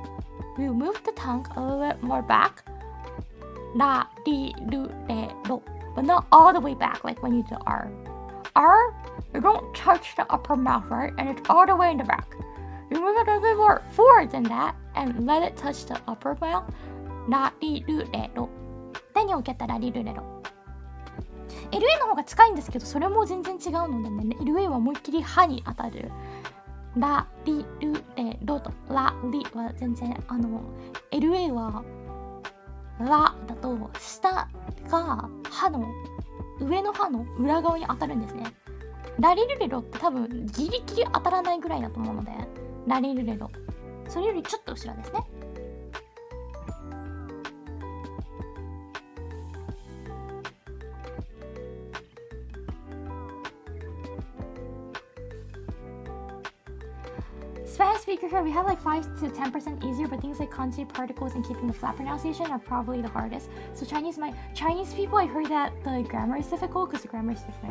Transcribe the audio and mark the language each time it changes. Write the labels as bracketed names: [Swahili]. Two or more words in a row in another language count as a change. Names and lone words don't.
[English] You move the tongue a little bit more back, [Japanese] ラリルレロ, [English] but not all the way back like when you do R. R, you don't touch the upper mouth, right? And it's all the way in the back. You move it a bit more forward than that and let it touch the upper mouth. [Japanese] ラ、リ、ル、レ、ロ. [English] Then you'll get the [Japanese] ラ、リ、ル、レ、ロ. LA の方が近いんですけど、それも全然違うのでね、LA は思いっきり歯に当たる。ラリルレロとラリは全然LA はラだと下が歯の上の歯の裏側に当たるんですね。ラリルレロって多分ギリギリ当たらないぐらいだと思うので、ラリルレロそれよりちょっと後ろですね。 [English] Spanish speaker here, we have like 5 to 10% easier, but things like kanji particles and keeping the flat pronunciation are probably the hardest. So Chinese people, I heard that the grammar is difficult because the grammar is different.